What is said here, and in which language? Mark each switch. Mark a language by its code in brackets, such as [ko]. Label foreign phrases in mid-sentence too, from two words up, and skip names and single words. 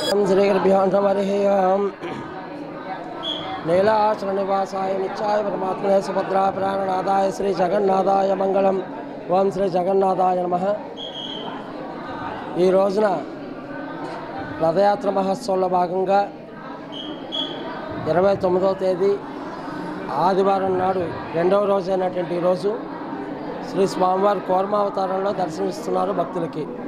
[sa] श्रीगुरुभ्यो नमः। नीलाचलनिवासाय नित्याय परमात्मने सुभद्रा प्राणनादाय श्री जगन्नाथाय मंगलम। ओं श्री जगन्नाथाय नमः। [te] ఈ రోజున రథయాత్ర మహోత్సవంలో భాగంగా 29వ తేదీ ఆదివారం నాడు రెండవ రోజైనటువంటి ఈరోజు శ్రీ స్వామివారి కూర్మావతారంలో దర్శనమిస్తున్నారు భక్తులకి.